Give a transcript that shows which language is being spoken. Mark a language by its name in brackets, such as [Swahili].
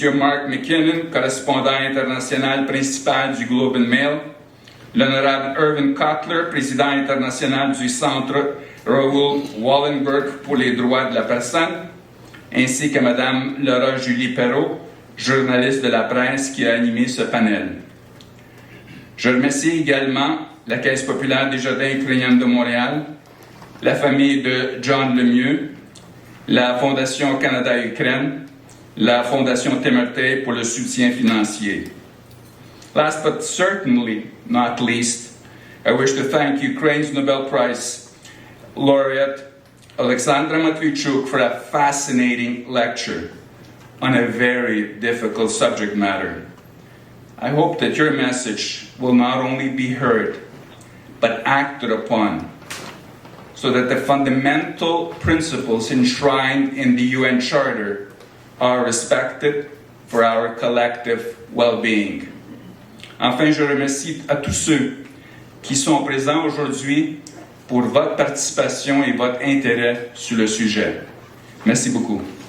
[French] Mark McKinnon, correspondant international principal du Globe and Mail, l'honorable Irvin Cotler, président international du Centre Raoul Wallenberg pour les droits de la personne, ainsi qu'à Mme Laura Julie Perrault, journaliste de la presse qui a animé ce panel. Je remercie également la Caisse populaire des Jardins ukrainiens de Montréal, la famille de John Lemieux, la Fondation Canada-Ukraine, la Fondation Temerté pour le soutien financier. [English] Last but certainly not least, I wish to thank Ukraine's Nobel Prize laureate Oleksandra Matviichuk for a fascinating lecture on a very difficult subject matter. I hope that your message will not only be heard, but acted upon, so that the fundamental principles enshrined in the UN Charter are respected for our collective well-being. [French] Enfin, je remercie à tous ceux qui sont présents aujourd'hui pour votre participation et votre intérêt sur le sujet. Merci beaucoup.